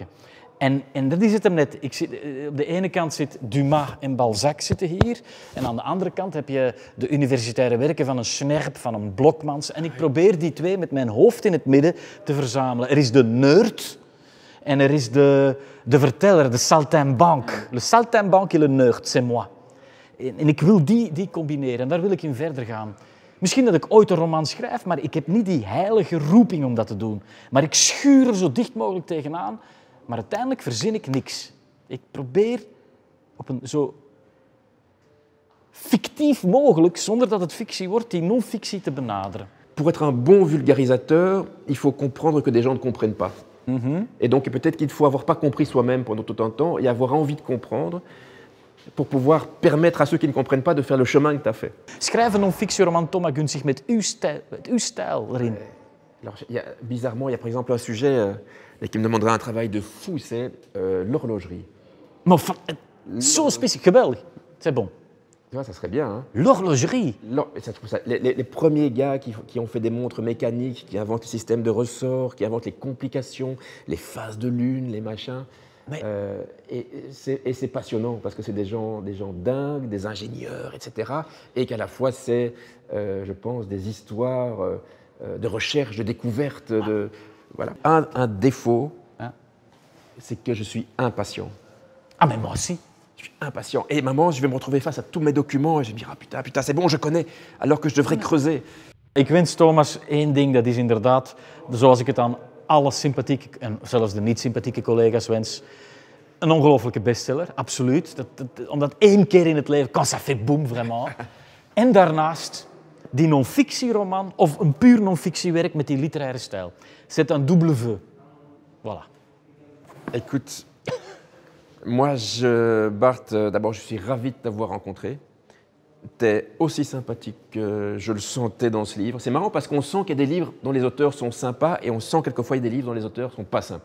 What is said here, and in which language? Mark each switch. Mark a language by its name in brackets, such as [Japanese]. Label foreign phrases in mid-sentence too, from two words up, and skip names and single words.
[Dutch] En dat is het hem net. Op de ene kant zit Dumas en Balzac zitten hier, en aan de andere kant heb je de universitaire werken van een Snerp, van een Blokmans. En ik probeer die twee met mijn hoofd in het midden te verzamelen. Er is de nerd en er is de verteller, de saltimbanque. [French] Le saltimbanque et le nerd, c'est moi. [Dutch] En ik wil die combineren en daar wil ik in verder gaan. Misschien dat ik ooit een roman schrijf, maar ik heb niet die heilige roeping om dat te doen. Maar ik schuur er zo dicht mogelijk tegenaan, maar uiteindelijk verzin ik niks. Ik probeer op een zo fictief mogelijk, zonder dat het fictie wordt, die non-fictie te benaderen. [French] Pour être un bon vulgarisateur, il faut comprendre que des gens ne comprennent pas. Et donc peut-être qu'il faut avoir pas compris soi-même pendant tout un temps et avoir envie de comprendre pour pouvoir permettre à ceux qui ne comprennent pas de faire le chemin que tu as fait. [Dutch] Schrijf een non-fictieroman Thomas Gunzig met uw stijl erin. [French] Alors, bizarrement, il y a par exemple un sujet qui me demanderait un travail de fou, c'est l'horlogerie. [Dutch] Maar zo specifiek, geweldig. [French] C'est bon. Tu vois, ça serait bien. Hein? L'horlogerie. Les premiers gars qui ont fait des montres mécaniques, qui inventent le système de ressort, qui inventent les complications, les phases de lune, les machins. Et c'est passionnant parce que c'est des gens dingues, des ingénieurs, etc. Et qu'à la fois c'est, je pense, des histoires de recherche, de découverte. Voilà. Un défaut, c'est que je suis impatient. Ah, mais moi aussi. Je suis impatient. Et maman, je vais me retrouver face à tous mes documents et je vais me dire, ah putain, c'est bon, je connais, alors que je devrais creuser. [Dutch] Ik wens Thomas één ding, dat is inderdaad, zoals ik het aan alle sympathieke en zelfs de niet-sympathieke collega's wens, een ongelofelijke bestseller, absoluut. Omdat één keer in het leven, [French] quand ça fait boom, vraiment. [Dutch] En daarnaast die non-fictieroman of een puur non-fictiewerk met die literaire stijl. [French] C'est un double vœu. Voilà. Écoute, moi, Bart, d'abord, je suis ravi de t'avoir rencontré. T'es aussi sympathique que je le sentais dans ce livre. C'est marrant parce qu'on sent qu'il y a des livres dont les auteurs sont sympas et on sent quelquefois il y a des livres dont les auteurs ne sont pas sympas.